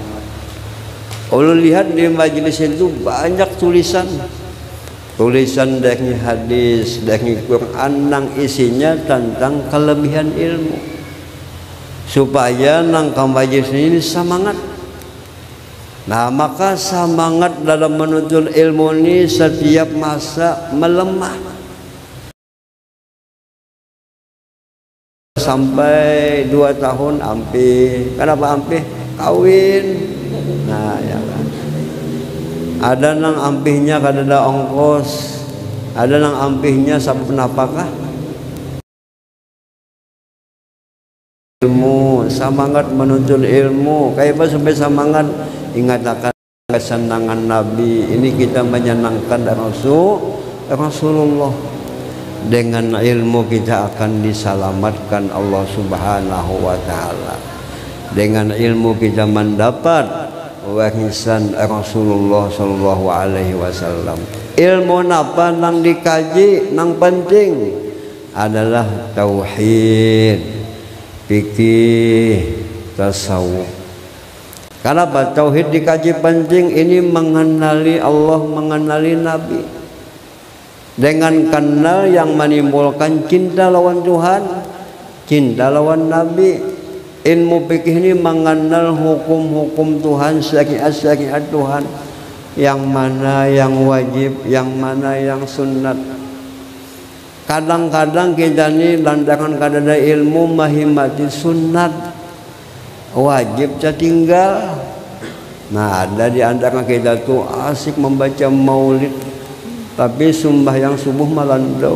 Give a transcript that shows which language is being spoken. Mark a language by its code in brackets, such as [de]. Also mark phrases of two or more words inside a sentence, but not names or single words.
[bjn] Ulun lihat di majelis itu banyak tulisan dari hadis, dari Quran yang isinya tentang kelebihan ilmu, supaya nang majelis ini semangat. [id] Nah, maka semangat dalam menuntut ilmu ini setiap masa melemah. [bjn] Sampai 2 tahun ampih. Kenapa ampih? [id] Kawin. Nah ya kan. [bjn] Ada nang ampihnya kadada ongkos, ada nang ampihnya sabab napakah. [id] Ilmu, semangat menuntut ilmu. Kayak apa sampai semangat? Ingat akan kesenangan Nabi. Ini kita menyenangkan Rasulullah. Dengan ilmu kita akan diselamatkan Allah [ar] سبحانه وتعالى. [id] Dengan ilmu kita mendapat warisan Rasulullah [ar] صلى الله عليه وسلم. [bjn] Ilmu napa nang dikaji nang penting adalah tauhid, fikih, tasawuf. [id] Kenapa tauhid dikaji penting? Ini mengenali Allah, mengenali Nabi. Dengan kenal yang menimbulkan cinta lawan Tuhan, cinta lawan Nabi. Ilmu fikih ini mengenal hukum-hukum Tuhan, syariat-syariat Tuhan, yang mana yang wajib, yang mana yang sunat. [bjn] Kadang-kadang kita ini lantaran kadada ilmu mahimati sunat, wajib tertinggal. [id] Nah, ada di antara kita tuh asik membaca maulid, tapi sembahyang subuh malandau.